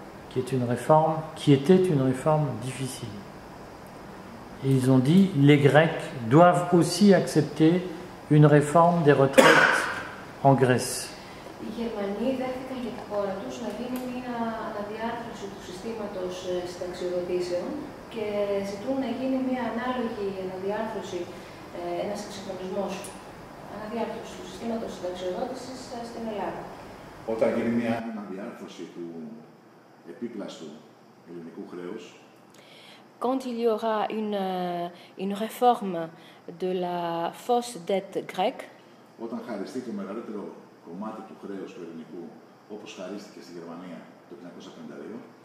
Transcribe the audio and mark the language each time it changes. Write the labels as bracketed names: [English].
[French] qui était une réforme difficile. Et ils ont dit les Grecs doivent aussi accepter une réforme des retraites en Grèce. [Greek] Οι Γερμανοί δέχτηκαν για τη χώρα τους να γίνει μια αναδιάρθρωση του συστήματος συνταξιοδοτήσεων και ζητούν να γίνει μια ανάλογη αναδιάρθρωση, ένας εξυγχρονισμός, αναδιάρθρωση του συστήματος συνταξιοδότησης στην Ελλάδα. Όταν γίνει μια αναδιάρθρωση του επίπλαστου ελληνικού χρέους, [French] quand il y aura une réforme de la fausse dette grecque, [Greek] όταν χαριστεί το μεγαλύτερο κομμάτι του χρέους του ελληνικού, όπως χαρίστηκε στη Γερμανία το 1952,